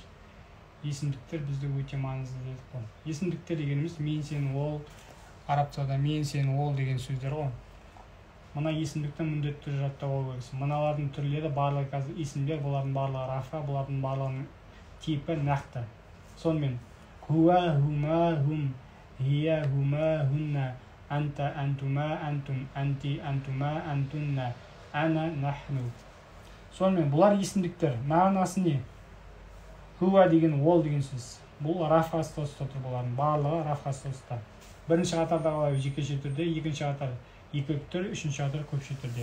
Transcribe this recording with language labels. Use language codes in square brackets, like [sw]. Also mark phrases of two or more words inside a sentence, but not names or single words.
[kk] Есімдіктер бізде өте маңызды дедік қой. Есімдіктер дегеніміз мен, сен, ол, арабцада мен, сен, ол деген сөздер ғой. Мына есімдіктің міндетті түрде жаттап алу керексің. Мыналардың түрлері барлығы қазір есімдер, бұлардың барлығы рафа, бұлардың барлығының типі нақты. [ar] Сонымен هو، هما، هم، هي، هما، هن، أنت، أنتما، أنتم, أنتِ، أنتما، أنتن، أنا، نحن. [kk] Сонымен бұлар есімдіктер. Мағынасы не? Хуа деген ол деген сөз. Бұл рафа статуста тұр, бұлардың барлығы рафа статуста. Бірінші қатарда қалай жекеше түрде, екінші қатар екілік түр, үшінші қатар көпше түрде.